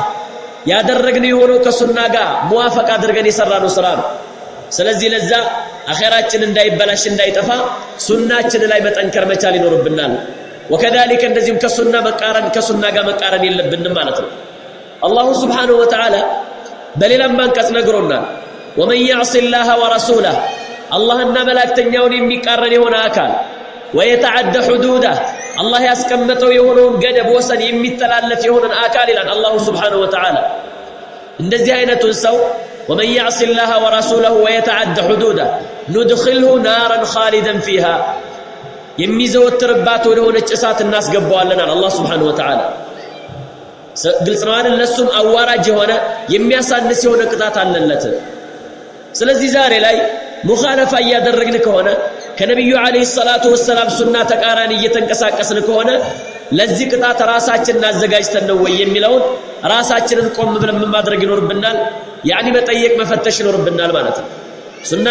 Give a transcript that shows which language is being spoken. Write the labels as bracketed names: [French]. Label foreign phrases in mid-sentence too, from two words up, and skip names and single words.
[Amharic] ያደረግነው የሆነው ከሱና ጋር ሙዋፈቅ አድርገን የሰራነው ስራ ነው ስለዚህ ለዛ አኺራችን እንዳይበላሽ እንዳይጠፋ ሱናችን ላይ መጠንከር መቻል ይኖርብናል ወከذلك እንደዚህም ከሱና መቃረን ከሱና ጋር መቃረን የለብንም ማለት ነው አላሁ [Arabic] سبحانه وتعالى [Amharic] በሌላም አንቀጽ ነግሮናል ወመን [Arabic] يعص الله ورسوله [Amharic] አላህና መላእክተኛውን የሚቃረን የሆነ አካል [Arabic] ويتعدى حدوده [Amharic] الله ያስቀመጠው የሆነውን ገደብ ወሰን የሚተላለፍ የሆነን አካል ይላል አላሁ [Arabic] سبحانه وتعالى [Amharic] እንደዚህ አይነቱን ሰው [Arabic] ومن يعص الله ورسوله ويتعدى حدوده ندخله نارا خالدا فيها [Amharic] የሚዘወትርባት ወደ ሆነች እሳት እናስገባዋለን አላህ [Arabic] سبحانه وتعالى [Amharic] ግልጽ ነው አይደል ለሱም አዋራጅ የሆነ የሚያሳንስ የሆነ ቅጣት አለለት ስለዚህ ዛሬ ላይ ሙኻለፋ ያደረግን ከሆነ ከነብዩ [Arabic] عليه الصلاة والسلام [Amharic] ሱና ተቃራኒ እየተንቀሳቀስን ከሆነ ለዚህ ቅጣት ራሳችንን አዘጋጅተን ነው ወይ የሚለውን ራሳችንን ቆም ብለን ማድረግ ይኖርብናል ያኒ መጠየቅ መፈተሽ ይኖርብናል ማለት ነው ሱናን